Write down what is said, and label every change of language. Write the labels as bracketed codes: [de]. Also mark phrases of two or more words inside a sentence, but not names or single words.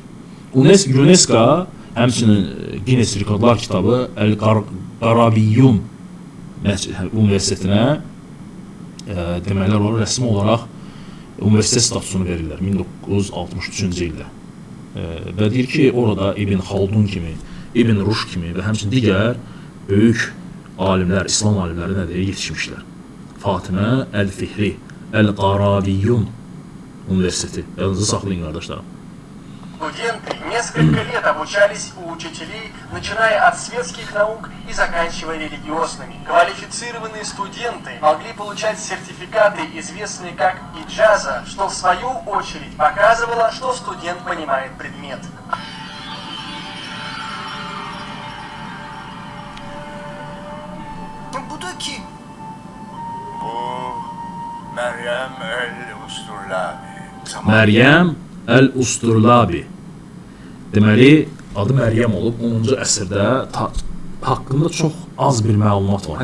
[az] UNESCO həmçinin Guinness Rekordlar kitabı Əl-Qaraviyyun universitetinə deməli olaraq rəsmi olaraq universitet statusunu verirlər 1963-cü ildə. Və deyir ki, orada İbn Xaldun kimi, İbn Ruş kimi və həmçinin digər böyük alimlər, İslam alimləri nədir, yetişmişlər. Fatimə Əl-Fihri, Əl-Qaraviyyun Universiteti. Yanınızı saxlayın, qardaşlarım. [ru] Студенты несколько лет обучались у учителей, начиная от светских наук и заканчивая религиозными. Квалифицированные студенты могли получать сертификаты, известные как иджаза, что в свою очередь показывало, что студент понимает предмет. [az] Bu da kim? Bu Meryem el-Usturlabi. Məryəm Əl-Usturlabi. Deməli, adı Məryəm olub 10-cu əsrdə haqqında çox az bir məlumat var.